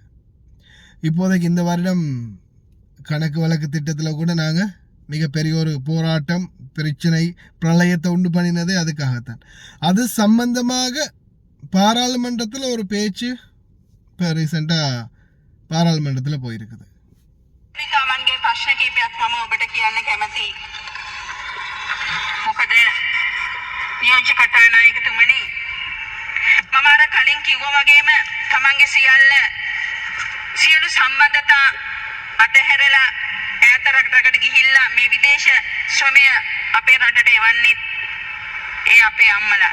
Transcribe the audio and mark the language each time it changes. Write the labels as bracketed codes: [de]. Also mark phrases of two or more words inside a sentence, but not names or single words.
[ta] இப்போதைக்கு இந்த வருடம் கணக்கு வழக்கு திட்டத்தில் கூட நாங்கள் மிகப்பெரிய ஒரு போராட்டம், பிரச்சனை, பிரளயத்தை உண்டு பண்ணினதே அதுக்காகத்தான். அது சம்பந்தமாக பாராளுமன்றத்தில் ஒரு பேச்சு இப்போ ரீசெண்டாக பாராளுமன்றத்தில் போயிருக்குது. [si] නියෝජ්‍ය කතානායකතුමනි, මම අර කලින් කිව්වා වගේම තමන්ගේ සියලු සම්බන්ධතා අතහැරලා ඈත රටකට ගිහිල්ලා මේ විදේශ ශ්‍රමය අපේ රටට එවන්නේ ඒ අපේ අම්මලා.